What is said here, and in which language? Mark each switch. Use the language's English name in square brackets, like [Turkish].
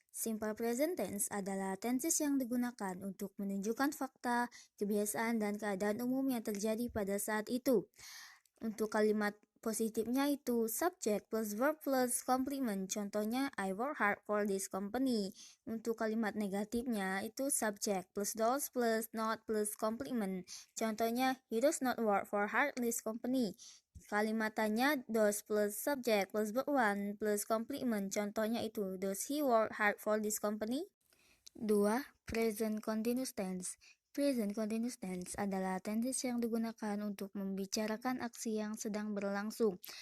[Indonesian] Simple present tense adalah tenses yang digunakan untuk menunjukkan fakta, kebiasaan, dan keadaan umum yang terjadi pada saat itu. Untuk kalimat positifnya itu subject plus verb plus complement. Contohnya, [English] I work hard for this company. [Indonesian] Untuk kalimat negatifnya itu subject plus does plus not plus complement. Contohnya, [English] he does not work for hard this company. [Indonesian] Kalimatannya does plus subject plus verb one plus complement. Contohnya itu, [English] does he work hard for this company? 2. Present continuous tense. [Indonesian] Present continuous tense adalah tenses yang digunakan untuk membicarakan aksi yang sedang berlangsung.